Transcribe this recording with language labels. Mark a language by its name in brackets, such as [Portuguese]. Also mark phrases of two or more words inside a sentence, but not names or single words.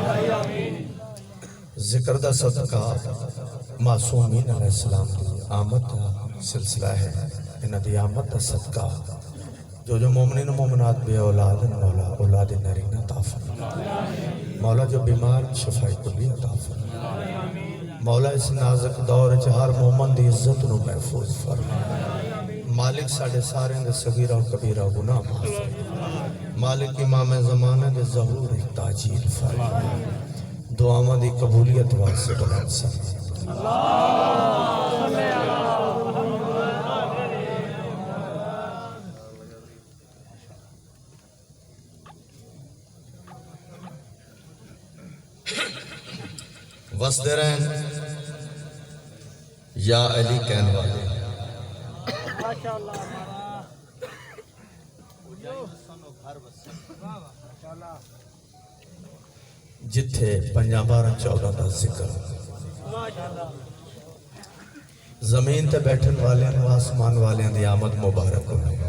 [Punjabi] ذکر دا صدقہ معصومین علیہم السلام دی آمد دا سلسلہ ہے ان دی آمد دا صدقہ جو مومنین مومنات بے اولاد مولا اولاد نرینہ عطا فرما. مولا جو بیمار شفائے کلی عطا فرما. مولا اس نازک دور چ ہر مومن دی عزت نوں محفوظ فرما. مالک ساڈے سارے دے صغیرہ کبیرہ گناہ معاف فرما. مالک امام زمانے دے ظہور تعجیل فرما. دعاواں دی قبولیت واسطے بلند سر وسدے رہیں یا علی کہنے والے جتھے 5-12-14 کا ذکر زمین تے بیٹھن والے آسمان والے دی آمد مبارک ہو.